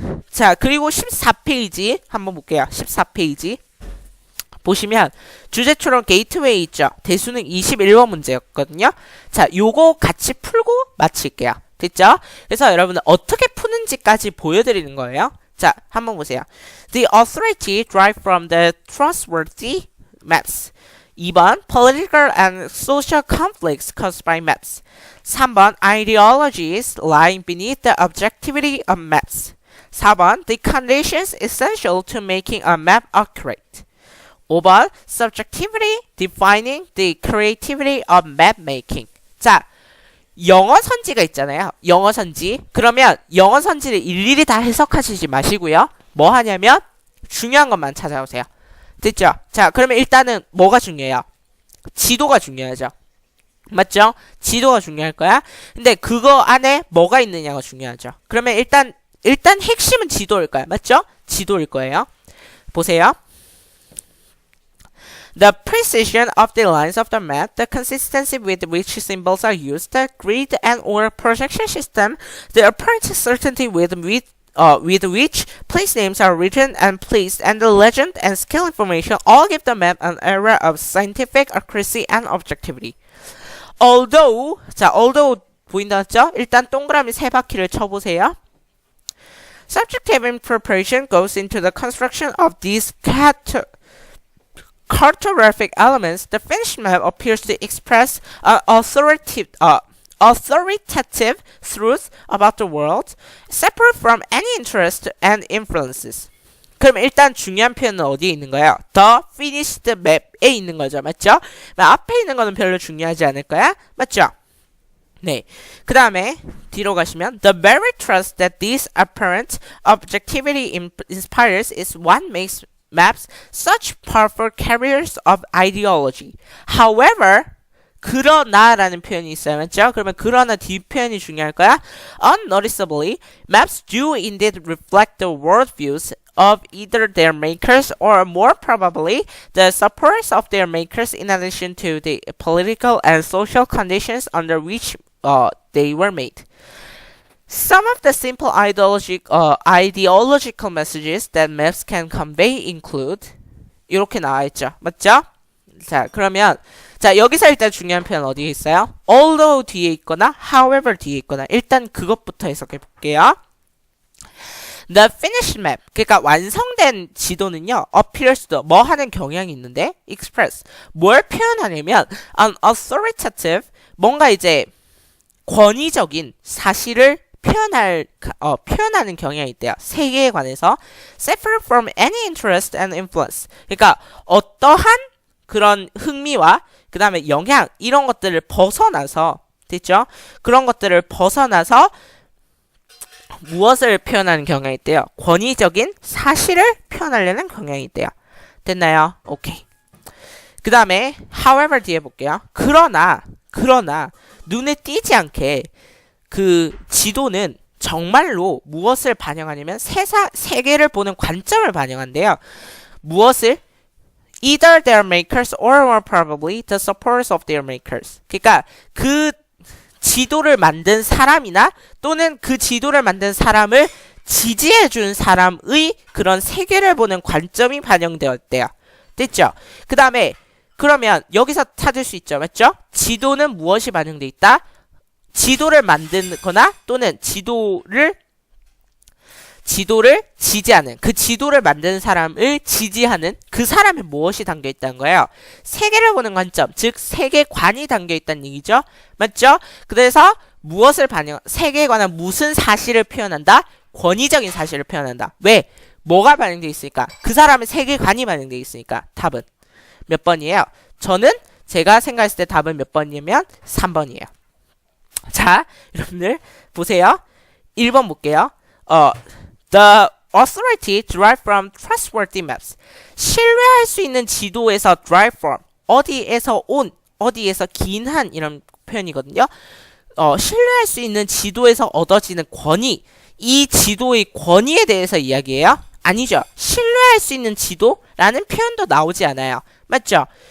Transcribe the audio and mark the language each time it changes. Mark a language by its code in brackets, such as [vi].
[ko] 자, 그리고 14페이지 한번 볼게요. 14페이지 보시면 주제 추론 게이트웨이 있죠? 대수능 21번 문제였거든요. 자, 요거 같이 풀고 마칠게요. 됐죠? 그래서 여러분은 어떻게 푸는지까지 보여드리는 거예요. 자, 한번 보세요. [en] The authority derived from the trustworthy maps. 2번 political and social conflicts caused by maps. 3번 ideologies lying beneath the objectivity of maps. 4번 the conditions essential to making a map accurate. 5번 subjectivity defining the creativity of map making. [ko] 자, 영어 선지가 있잖아요. 영어 선지. 그러면 영어 선지를 일일이 다 해석하시지 마시고요. 뭐 하냐면 중요한 것만 찾아오세요. 됐죠? 자, 그러면 일단은 뭐가 중요해요? 지도가 중요하죠. 맞죠? 지도가 중요할 거야. 근데 그거 안에 뭐가 있느냐가 중요하죠. 그러면 일단 핵심은 지도일 거야. 맞죠? 지도일 거예요. 보세요. [en] The precision of the lines of the map, the consistency with which symbols are used, the grid and or projection system, the apparent certainty with which place names are written and placed, and the legend and scale information all give the map an aura of scientific accuracy and objectivity. [ko] Although, 자, although 보인다죠? 일단 동그라미 세 바퀴를 쳐보세요. [en] Subjective interpretation goes into the construction of these cartographic elements. The finished map appears to express an authoritative truth about the world, separate from any interest and influences. [ko] 그럼 일단 중요한 표현은 어디에 있는 거예요? [en] The finished map [ko] 에 있는 거죠. 맞죠? 앞에 있는 거는 별로 중요하지 않을 거야. 맞죠? 네. 그 다음에 뒤로 가시면 [en] The very trust that this apparent objectivity inspires is what makes maps such powerful carriers of ideology. [ko] However, 그러나라는 표현이 있어요. 맞죠? 그러면 그러나 뒷표현이 중요할 거야. [en] Unnoticeably, maps do indeed reflect the worldviews of either their makers or more probably the supporters of their makers in addition to the political and social conditions under which they were made. Some of the simple ideological messages that maps can convey include [ko] 이렇게 나와있죠. 맞죠? 자, 그러면 자, 여기서 일단 중요한 표현 어디에 있어요? Although 뒤에 있거나 however 뒤에 있거나 일단 그것부터 해석해 볼게요. [en] The finished map, [ko] 그러니까 완성된 지도는요, [en] appears to [ko] 뭐 하는 경향이 있는데 express, 뭘 표현하냐면 [en] an authoritative, [ko] 뭔가 이제 권위적인 사실을 표현하는 경향이 있대요. 세계에 관해서 [en] separate from any interest and influence. [ko] 그러니까 어떠한 그런 흥미와 그 다음에 영향 이런 것들을 벗어나서 됐죠? 그런 것들을 벗어나서 무엇을 표현하는 경향이 있대요? 권위적인 사실을 표현하려는 경향이 있대요. 됐나요? 오케이. 그 다음에 however 뒤에 볼게요. 그러나 눈에 띄지 않게 그 지도는 정말로 무엇을 반영하냐면 세계를 보는 관점을 반영한대요. 무엇을? [en] Either their makers or more probably the supporters of their makers. [ko] 그러니까 그 지도를 만든 사람이나 또는 그 지도를 만든 사람을 지지해준 사람의 그런 세계를 보는 관점이 반영되었대요. 됐죠? 그 다음에 그러면 여기서 찾을 수 있죠. 맞죠? 지도는 무엇이 반영돼 있다? 지도를 만드거나 또는 지도를 지지하는 그 지도를 만드는 사람을 지지하는 그 사람의 무엇이 담겨 있다는 거예요. 세계를 보는 관점, 즉 세계관이 담겨 있다는 얘기죠. 맞죠? 그래서 무엇을 세계에 관한 무슨 사실을 표현한다? 권위적인 사실을 표현한다. 왜? 뭐가 반영되어 있으니까? 그 사람의 세계관이 반영되어 있으니까. 답은 몇 번이에요? 저는 제가 생각했을 때 답은 몇 번이냐면 3번이에요. 자, 여러분들 보세요. 1번 볼게요. [en] The authority derived from trustworthy maps. [ko] 신뢰할 수 있는 지도에서 [en] derive from. [ko] 어디에서 온, 어디에서 기인한 이런 표현이거든요. 신뢰할 수 있는 지도에서 얻어지는 권위. 이 지도의 권위에 대해서 이야기해요? 아니죠. 신뢰할 수 있는 지도라는 표현도 나오지 않아요. 맞죠?